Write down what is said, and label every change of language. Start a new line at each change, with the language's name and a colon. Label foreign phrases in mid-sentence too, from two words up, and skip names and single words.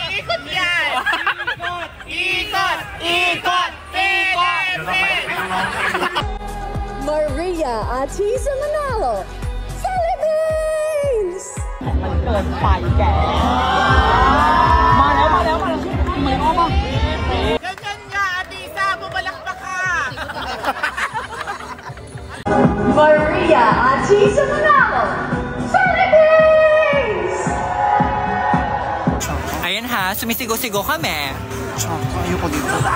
Filipino: Yan! Ikot! Ikot! Ikot! Maria Atisa Manalo, Philippines!
Thai: มันเกินไปแกมาแล้วไม่ออกมา
Filipino: Ganyan nga, Atisa! Bumalakpak ka! Maria Atisa Manalo, Philippines! Ayan ha, sumisigo-sigo kami. Ayoko dito.